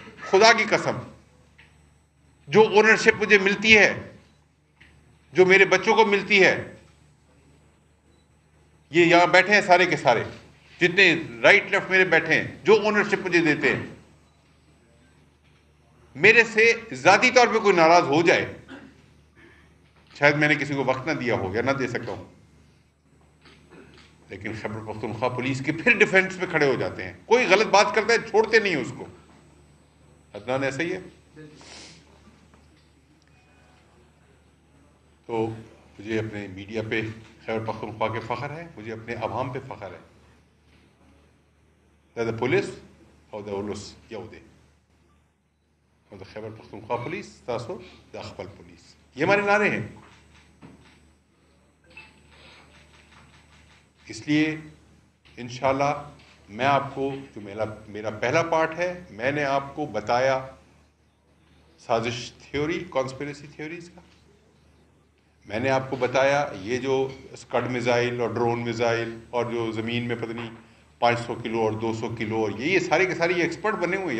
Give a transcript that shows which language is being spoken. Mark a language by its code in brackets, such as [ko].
[ur] خدا کی قسم، جو اونرشپ مجھے ملتی ہے، جو میرے بچوں کو ملتی ہے، یہ یہاں بیٹھے ہیں سارے کے سارے، جتنے رائٹ لیفٹ میرے بیٹھے ہیں، جو اونرشپ مجھے دیتے ہیں، میرے سے ذاتی طور پہ کوئی ناراض ہو جائے، شاید میں نے کسی کو وقت نہ دیا ہو یا نہ دے سکتا ہوں، لیکن خیبر پختونخوا پولیس کے پھر ڈیفینس میں کھڑے ہو جاتے ہیں. کوئی غلط بات کرتا ہے چھوڑتے نہیں اس کو. عدنان ایسا ہی ہے. تو مجھے اپنے میڈیا پہ خیبر پختونخوا کے فخر ہے، مجھے اپنے عوام پہ فخر ہے. [ps] دا پولیس او دا اولس یودے او دا خیبر پختونخوا پولیس تاسو دا خپل پولیس. [ur] یہ ہمارے نعرے ہیں. اس لیے انشاءاللہ میں آپ کو، جو میرا پہلا پارٹ ہے، میں نے آپ کو بتایا سازش تھیوری، کانسپریسی تھیوریز کا. میں نے آپ کو بتایا یہ جو اسکڈ میزائل اور ڈرون میزائل اور جو زمین میں پتہ نہیں 500 کلو اور 200 کلو اور یہ سارے کے سارے یہ ایکسپرٹ بنے ہوئے ہیں.